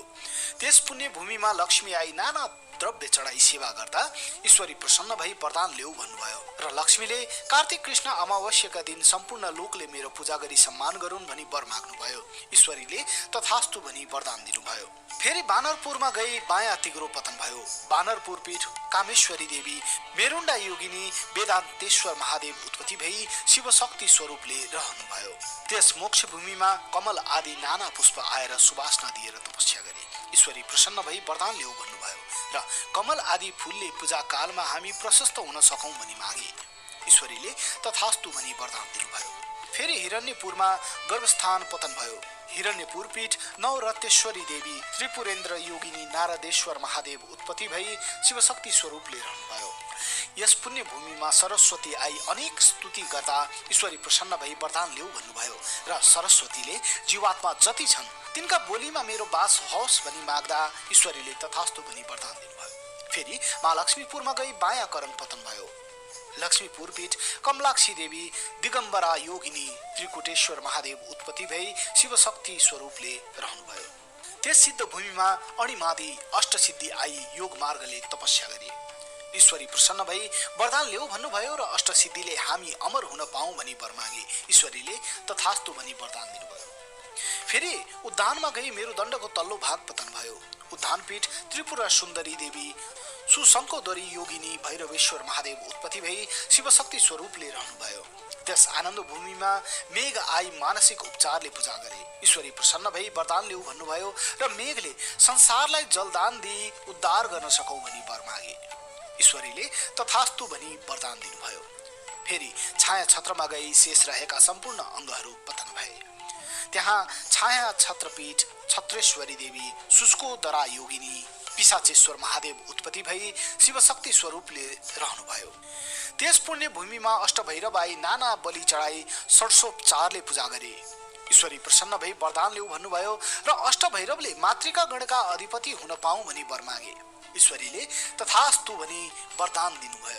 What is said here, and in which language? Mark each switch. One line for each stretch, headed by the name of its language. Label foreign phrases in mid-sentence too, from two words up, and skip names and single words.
Nepali: त्यस पुण्य भूमिमा लक्ष्मी आई नाना द्रव्य चढाई सेवा गर्दा ईश्वरी प्रसन्न भई वरदान ल्याऊ भन्नुभयो र लक्ष्मीले कार्तिक कृष्ण अमावस्याका दिन सम्पूर्ण लोकले मेरो पूजा गरी सम्मान गरून् भनी वर माग्नुभयो। ईश्वरीले तथास्तु भनी वरदान दिनुभयो। फेरि बानरपुरमा गई बायाँ तिग्रो पतन भयो। बानरपुर पीठ कामेश्वरी देवी मेरुण्डा योगिनी वेदान्तेश्वर महादेव उत्पत्ति भई शिवशक्ति स्वरूपले रहनुभयो। त्यस मोक्ष भूमिमा कमल आदि नाना पुष्प आएर सुवासना दिएर तपस्या गरे। ईश्वरी प्रसन्न भई वरदान ल्याऊ भन्नुभयो र कमल आदि फूलले पूजा कालमा हामी प्रशस्त हुन सकौं भनी मागे। ईश्वरीले तथास्तु भनी वरदान दिनुभयो। फेरि हिरण्यपुरमा गर्भस्थान पतन भयो। हिरण्यपुर पीठ नवरत्नेश्वरी देवी त्रिपुरेन्द्र योगिनी नारदेश्वर महादेव उत्पत्ति भई शिवशक्ति स्वरूपले रहनुभयो। यस पुण्य भूमिमा सरस्वती आई अनेक स्तुति गर्दा ईश्वरी प्रसन्न भई वरदान ल्याऊ भन्नुभयो र सरस्वतीले जीवात्मा जति छन् तिनका बोलीमा मेरो बास होस् भनी माग्दा ईश्वरीले तथास्तु भनी वरदान दिनुभयो। फेरि महालक्ष्मीपुरमा गई बायाँ करण पतन भयो। लक्ष्मीपुर पीठ कमलाक्षी देवी दिगम्बरा योगिनी त्रिकुटेश्वर महादेव उत्पत्ति भई शिवशक्ति स्वरूपले रहनुभयो। त्यस सिद्ध भूमिमा अणिमादी अष्टसिद्धि आई योग मार्गले तपस्या गरे। ईश्वरी प्रसन्न भई वरदान ल्याऊ भन्नुभयो र अष्टसिद्धिले हामी अमर हुन पाऊँ भनी वर मागे। ईश्वरीले तथास्तु भनी वरदान दिनुभयो। फेरि उद्यानमा गई मेरुदण्डको तल्लो भाग पतन भयो। उद्यानपीठ त्रिपुरा सुन्दरी देवी सुशङ्कोदरी योगिनी भैरवेश्वर महादेव उत्पत्ति भई शिवशक्ति स्वरूपले रहनुभयो। त्यस आनन्द भूमिमा मेघ आई मानसिक उपचारले पूजा गरे। ईश्वरी प्रसन्न भई वरदान ल्याऊ भन्नुभयो र मेघले संसारलाई जलदान दिई उद्धार गर्न सकौँ भनी वर मागे। ईश्वरीले तथास्तु भनी वरदान दिनुभयो। फेरि छाया छत्रमा गई शेष रहेका सम्पूर्ण अङ्गहरू पतन भए। त्यहाँ छाया छत्रपीठ छत्रेश्वरी देवी सुस्कोदरा योगिनी पिशाचेश्वर महादेव उत्पत्ति भई शिवशक्ति स्वरूपले रहनुभयो। त्यस पुण्य भूमिमा अष्टभैरवाई नाना बलि चढाई षड्सोपचारले पूजा गरे। ईश्वरी प्रसन्न भई वरदान ल्याऊ भन्नुभयो र अष्टभैरवले मातृका गणका अधिपति हुन पाऊँ भनी वर मागे। ईश्वरीले तथास्तु भनी वरदान दिनुभयो।